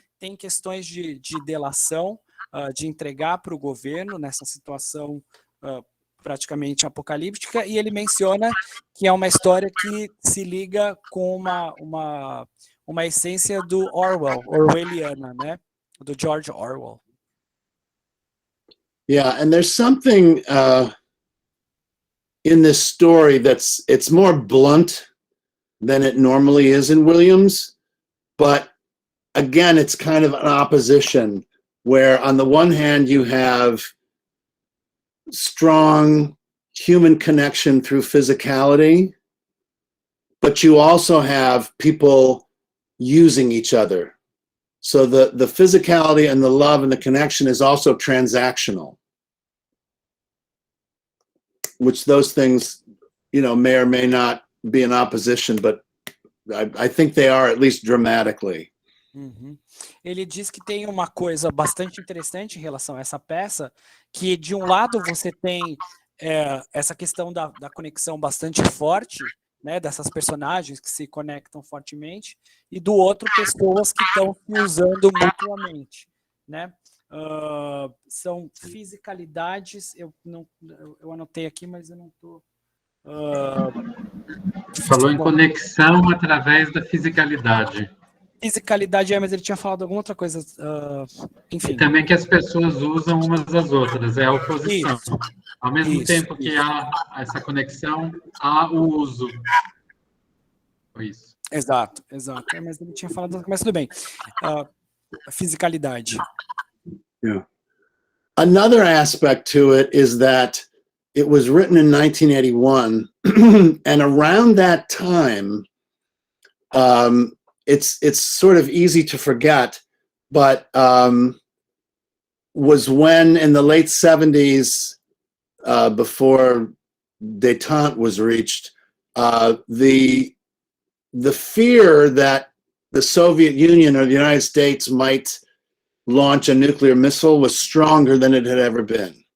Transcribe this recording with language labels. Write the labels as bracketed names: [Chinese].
[Portuguese] Tem questões de delação, de entregar para o governo nessa situação praticamente apocalíptica, e ele menciona que é uma história que se liga com uma essência do orwelliana, né? Do George Orwell. [English] Yeah, and there's something in this story it's more blunt than it normally is in Williams, but again, it's kind of an opposition where on the one hand you have strong human connection through physicality, but you also have people using each other. So the physicality and the love and the connection is also transactional, which those things, may or may not be in opposition, but I think they are, at least dramatically. Uhum. [Portuguese] Ele diz que tem uma coisa bastante interessante em relação a essa peça, que de um lado você tem essa questão da conexão bastante forte, né, dessas personagens que se conectam fortemente, e do outro, pessoas que estão se usando mutuamente, né? São fisicalidades, eu anotei aqui, mas eu não estou... Falou em conexão através da fisicalidade. Fisicalidade, mas ele tinha falado alguma outra coisa, enfim. E também que as pessoas usam umas às outras, é a oposição. Isso. Ao mesmo tempo que há essa conexão, há o uso. Foi isso. Exato. Mas ele tinha falado, mas tudo bem. Fisicalidade. Yeah. [English] Another aspect to it is that it was written in 1981, and around that time, it's sort of easy to forget, but was when in the late 70s, before détente was reached, the fear that the Soviet Union or the United States might launch a nuclear missile was stronger than it had ever been.